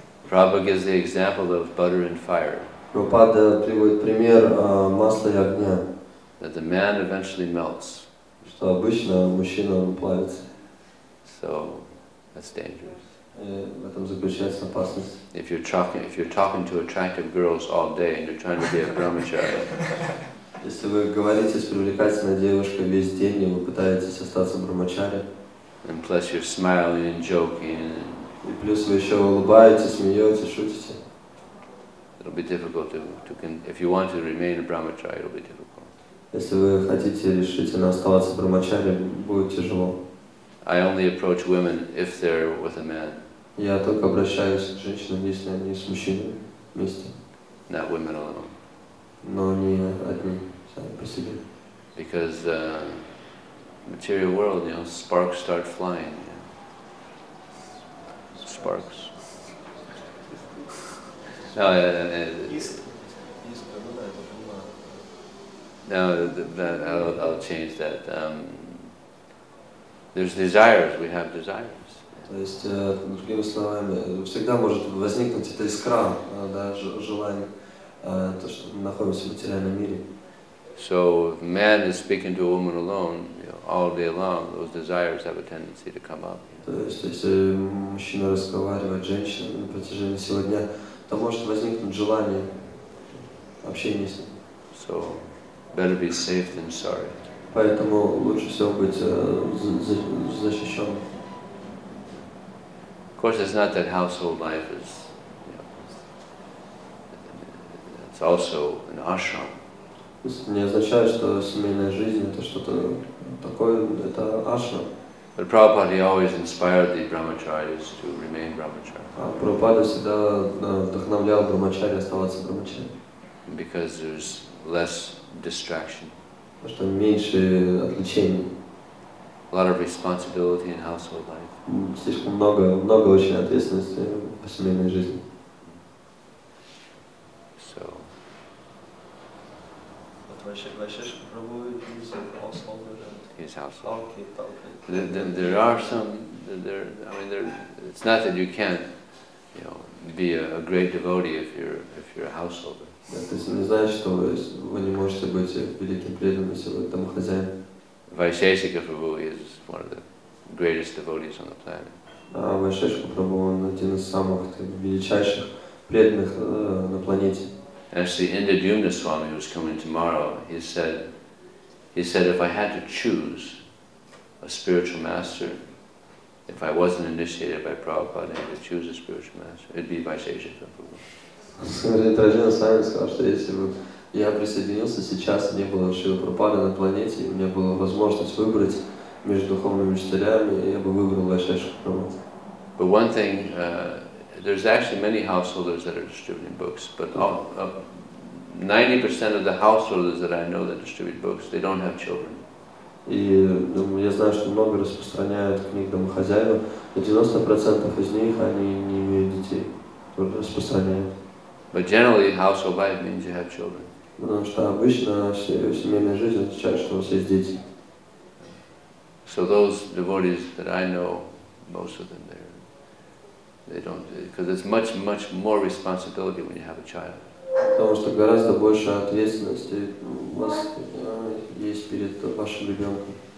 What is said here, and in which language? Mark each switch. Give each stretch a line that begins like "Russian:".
English: Prabhupada gives the example of butter and fire.
Russian: Прабхупада приводит пример масла и огня.
English: That the man eventually melts.
Russian: Что обычно мужчина плавится.
English: So that's dangerous.
Russian: В этом заключается опасность.
English: If you're talking to attractive girls all day and you're trying to be a brahmachari.
Russian: Если вы говорите с привлекательной девушкой весь день и вы пытаетесь остаться брамачари.
English: And plus you're smiling and joking.
Russian: И плюс вы еще улыбаетесь, смеетесь, шутите.
English: It'll be difficult if you want to remain a brahmachari, it'll be difficult.
Russian: Если вы хотите решительно оставаться брамачари, будет тяжело.
English: I only approach women if they're with a man.
Russian: Я только обращаюсь к женщинам, если они с мужчиной вместе.
English: Not women alone.
Russian: Но не одни, сами по себе.
English: Because material world, sparks start flying. Sparks. No, I'll change that. There's desires, we have desires.
Russian: То есть, другими словами, всегда может возникнуть эта искра, да, желание, то, что мы находимся в материальном мире.
English: So if man is speaking to a woman alone, all day long, those desires have a tendency to come up.
Russian: То есть, если мужчина разговаривает с женщиной на протяжении всего дня, то может возникнуть желание общения с ним.
English: So better be safe than sorry.
Russian: Поэтому лучше всего быть защищенным.
English: Of course, it's not that household life is. It's also an ashram.
Russian: Не означает, что семейная жизнь это что-то такое, это ашрам.
English: But Prabhupada always inspired the brahmacharis to remain brahmachari.
Russian: Прабхупада всегда вдохновлял брамачари оставаться брамачари.
English: Because there's less distraction.
Russian: Потому что меньше отвлечений.
English: A lot of responsibility in household life.
Russian: Слишком много очень ответственности по семейной жизни.
English: So. Vijaya Prabhu is householder. His household. Okay. There are some. It's not that you can't, be a great devotee if you're a householder.
Russian: То есть не значит, что вы не можете быть великим преданным, если вы домохозяин.
English: Vijaya Prabhu is one of the greatest devotees on the planet.
Russian: Vijaya Prabhu он один из самых величайших преданных на планете.
English: Actually, Indra Swami, who's coming tomorrow, he said, if I had to choose a spiritual master, if I wasn't initiated by Prabhupada, I had to choose a spiritual master, it'd be Vijaya Prabhu.
Russian: Раджина Свами сказал, что если бы я присоединился сейчас, не было Шрила Прабхупады на планете, и у меня была возможность выбрать между духовными учителями, я бы выбрал Vijaya Prabhu.
English: But one thing, there's actually many householders that are distributing books, but 90% of the householders that I know that distribute books, they don't have children.
Russian: И я знаю, что много распространяют книг домохозяев, но 90% из них, они не имеют детей, распространяют.
English: But generally, household life means you have children.
Russian: Потому что обычно семейная жизнь означает, что у вас есть дети.
English: So those devotees that I know, most of them, they don't, because it's much more responsibility when you have a child.
Russian: Потому что гораздо больше ответственности у вас есть перед вашим ребенком.